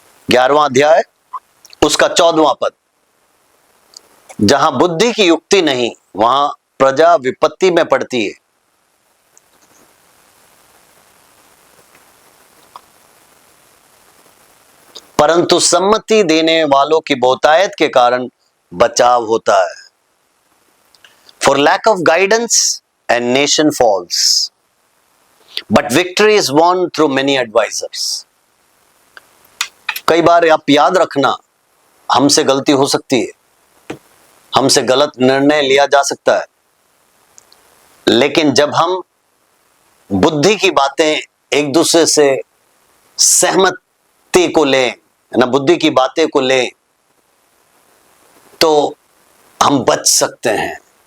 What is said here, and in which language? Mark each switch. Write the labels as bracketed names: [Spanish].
[Hindi] 11वां अध्याय उसका 14वां पद। जहां बुद्धि की युक्ति नहीं, वहां प्रजा विपत्ति में पड़ती है। परंतु सम्मति देने वालों की बहुतायत के कारण बचाव होता है। [English] For lack of guidance, a nation falls, but victory is won through many advisors. [Hindi] कई बार आप याद रखना, हमसे गलती हो सकती है, हमसे गलत निर्णय लिया जा सकता है, लेकिन जब हम बुद्धि की बातें एक दूसरे से सहमति को लें, है ना, बुद्धि की बातें को लें, तो हम बच सकते हैं।